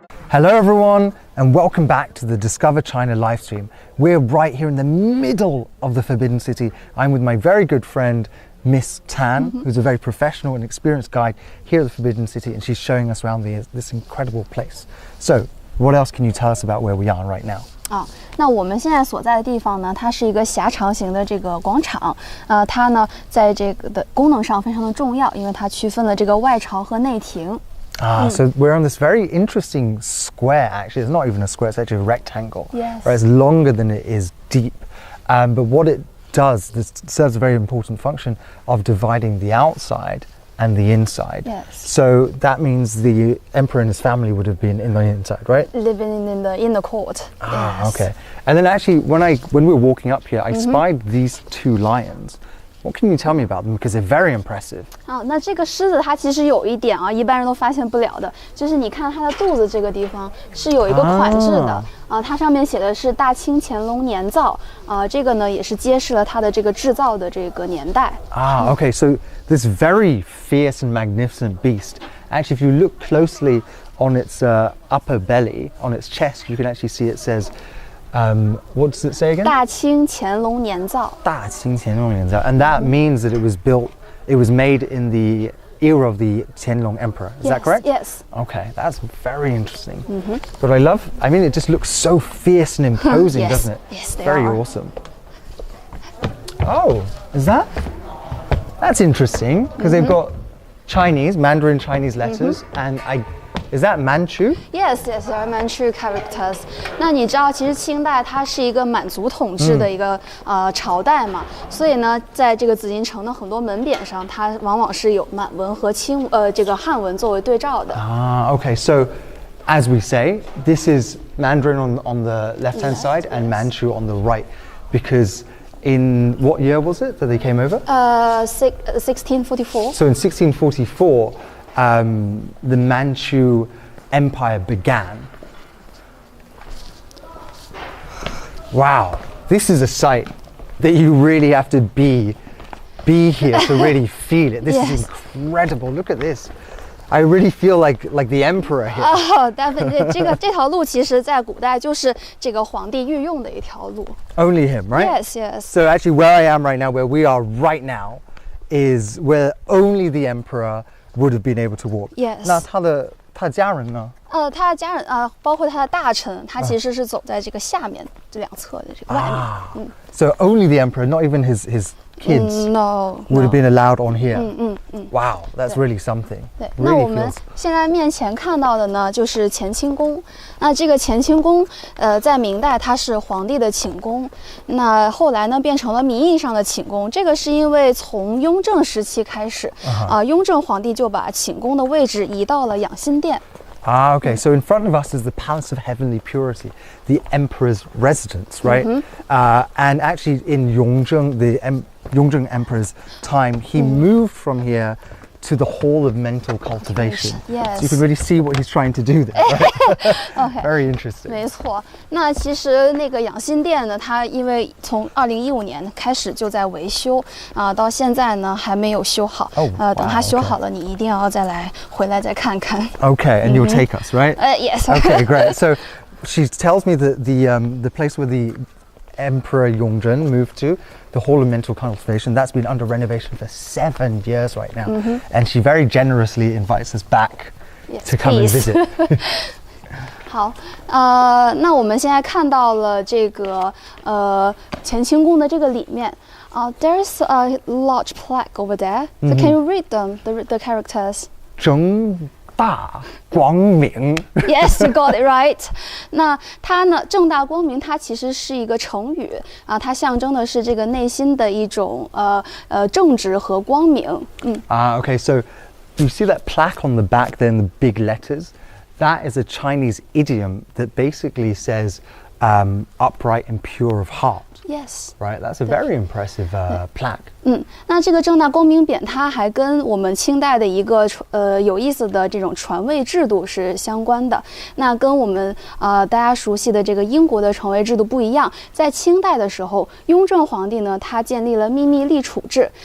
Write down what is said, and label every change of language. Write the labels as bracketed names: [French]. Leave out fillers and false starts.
[English] Hello everyone and welcome back to the Discover China live stream. We're right here in the middle of the Forbidden City. I'm with my very good friend Miss Tan, who's a very professional and experienced guide here at the Forbidden City, and she's showing us around this incredible place. So, what else can you tell us about where we are right now? [Chinese] 那我们现在所在的地方呢，它是一个狭长型的这个广场，它呢在这个的功能上非常的重要，因为它区分了这个外朝和内廷。 [English] So we're on this very interesting square, actually. It's not even a square, it's actually a rectangle. Yes. Right? It's longer than it is deep. But what it does, this serves a very important function of dividing the outside and the inside. Yes. So that means the emperor and his family would have been in the inside, right? Living in the court. Yes. Okay. And then actually, when we were walking up here, I spied these 2 lions. What can you tell me about them? Because they're very impressive. [Chinese] 那这个狮子它其实有一点啊，一般人都发现不了的，就是你看它的肚子这个地方是有一个款式的它上面写的是大清乾隆年造这个呢也是揭示了它的这个制造的这个年代。 [English] Okay, so this very fierce and magnificent beast, actually if you look closely on its upper belly, on its chest, you can actually see it says, what does it say again? [Chinese] 大清乾隆年造。大清乾隆年造. [English] And that means that it was made in the era of the Qianlong Emperor. Is that correct? Yes. Okay, that's very interesting. But I mean, it just looks so fierce and imposing, Yes. doesn't it? Yes, they very are. awesome. Oh, that's interesting, because they've got Mandarin Chinese letters, and is that Manchu? Yes, they are Manchu characters. [Chinese] 那你知道，其实清代它是一个满族统治的一个朝代嘛，所以呢，在这个紫禁城的很多门匾上，它往往是有满文和这个汉文作为对照的。 [English] Okay, so as we say, this is Mandarin on the left-hand side and Manchu on the right, because in what year was it that they came over? 1644. So in 1644, the Manchu Empire began. Wow, this is a sight that you really have to be here to really feel it. This is incredible. Look at this. I really feel like the emperor here. [Chinese] 但这条路其实在古代就是这个皇帝御用的一条路。 [English] Only him, right? Yes, yes. So actually where I am right now, where we are right now, is where only the emperor would have been able to walk. Yes. [Chinese] 那他的家人呢？他的家人包括他的大臣，他其实是走在这个下面这两侧的这个外面。 [English] So only the emperor, not even his kids, No, would have been allowed on here. 嗯。 Wow, that's really something. [Chinese] 对，那 [English] Really [Chinese] 我们 [English] feels. [Chinese] 现在面前看到的呢，就是乾清宫。那这个乾清宫，在明代它是皇帝的寝宫，那后来呢变成了名义上的寝宫。这个是因为从雍正时期开始，雍正皇帝就把寝宫的位置移到了养心殿。 [English] Okay. So in front of us is the Palace of Heavenly Purity, the Emperor's residence, right? And actually, in Yongzheng, the Yongzheng Emperor's time, he moved from here to the Hall of Mental Cultivation. Yes. So you can really see what he's trying to do there, right? Okay. Very interesting. [Chinese] 没错，那其实那个养心殿呢，它因为从2015年开始就在维修到现在呢还没有修好。等它修好了，你一定要再来回来再看看。 [English] Okay, and you'll take us, right? Yes. Okay, great. So she tells me that the place where the Emperor Yongzheng moved to, the Hall of Mental Cultivation, that's been under renovation for 7 years right now. And she very generously invites us back to come and visit. [Chinese] 好，那我们现在看到了这个乾清宫的这个里面 [English] there's a large plaque over there. So can you read them, the characters? [Chinese] 正大光明 [English] Yes, you got it right. [Chinese] 那它呢，正大光明，它其实是一个成语它象征的是这个内心的一种正直和光明。 [English] Okay, so you see that plaque on the back there in the big letters? That is a Chinese idiom that basically says upright and pure of heart. Yes. Right, that's a very impressive plaque. [Chinese] 那这个正大光明匾，它还跟我们清代的一个有意思的这种传位制度是相关的。那跟我们大家熟悉的这个英国的传位制度不一样，在清代的时候，雍正皇帝呢，他建立了秘密立储制。